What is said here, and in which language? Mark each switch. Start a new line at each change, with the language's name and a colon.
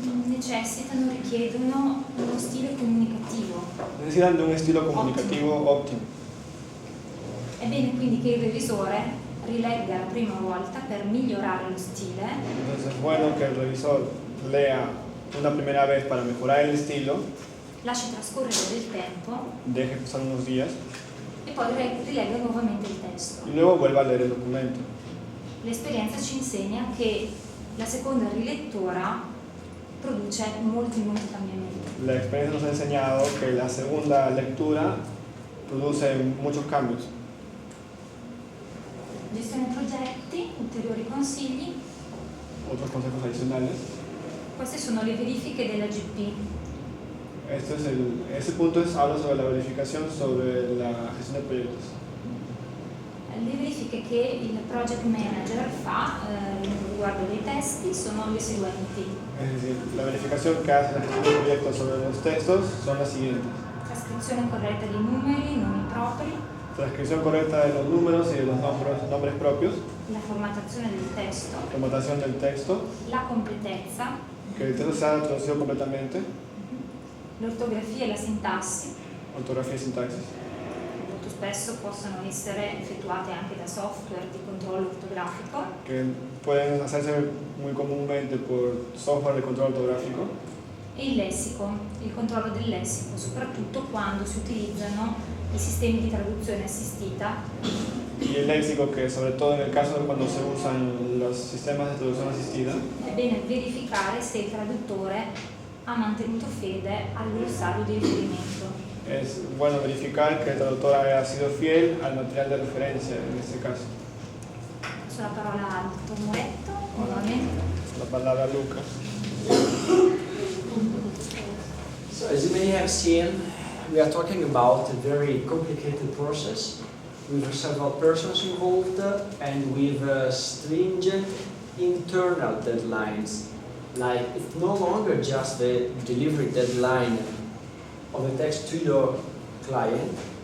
Italian: richiedono uno stile comunicativo.
Spanish: necesitan de un estilo comunicativo óptimo.
Italian: È bene quindi che il revisore rilegga la prima volta per migliorare lo stile.
Spanish: Entonces es bueno que el revisor lea una primera vez para mejorar el estilo,
Italian: Lasci trascorrere del tempo
Spanish: deje pasar unos días
Italian: e poi rilegga nuovamente il testo.
Spanish: y luego vuelva a leer el documento.
Italian: L'esperienza ci insegna che la seconda rilettura produce molti cambiamenti.
Spanish: La experiencia nos ha enseñado que la segunda lectura produce muchos cambios.
Italian: Gestione progetti, ulteriori consigli.
Spanish: Otros consejos adicionales.
Italian: Queste sono le verifiche della GP.
Spanish: Ese punto habla sobre la verificación sobre la gestión de proyectos.
Italian: Le verifiche che il project manager fa riguardo dei testi sono le seguenti.
Spanish: Es decir, la verificación que hace la gestión de proyectos sobre los textos son las siguientes.
Italian: Trascrizione corretta dei numeri, nomi propri.
Spanish: Transcripción correcta de los números y de los nombres propios.
Italian: La formattazione del testo.
Spanish: Formatación del texto.
Italian: La completezza.
Spanish: Que el texto sea traducido completamente.
Italian: L'ortografia e la sintassi.
Spanish: Ortografía y sintaxis.
Italian: Molto spesso possono essere effettuate anche da software di controllo ortografico.
Spanish: Que pueden hacerse muy comúnmente por software de control ortográfico.
Italian: E il lessico, il controllo del lessico, soprattutto quando si utilizzano i sistemi di traduzione assistita.
Spanish: Y el léxico, que sobre todo en el caso de cuando se usan los sistemas de traducción asistida,
Italian: È bene verificare se il traduttore ha mantenuto fede al glossario di riferimento.
Spanish: es bueno verificar que el traductor haya sido fiel al material de referencia en este caso.
Italian: Passo la parola al dottor Moretto, nuovamente.
Spanish: La palabra Lucas.
English: So as you may have seen, we are talking about a very complicated process with several persons involved and with stringent internal deadlines. Like it's no longer just the delivery deadline of the text to your client,